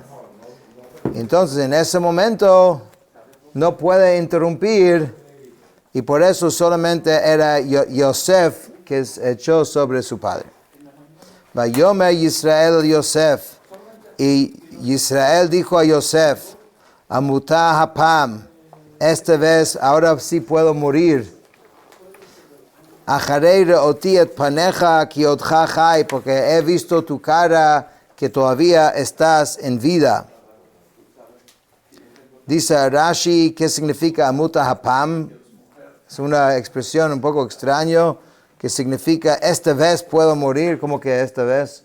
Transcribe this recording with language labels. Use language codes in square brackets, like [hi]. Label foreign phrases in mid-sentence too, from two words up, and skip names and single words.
[es] Entonces en ese momento no puede interrumpir, y por eso solamente era Yosef que echó sobre su padre. [he] ויאמר ישראל יוסף. [es] Y Israel dijo a Yosef, [he] אמותה הפעם, [es] esta vez, ahora sí puedo morir. [he] אחרי ראותי את פניך כי עודך חי, [es] porque he visto tu cara que todavía estás en vida. Dice Rashi, ¿qué significa [he] אמותה הפעם? [es] Es una expresión un poco extraña, que significa esta vez puedo morir, como que esta vez.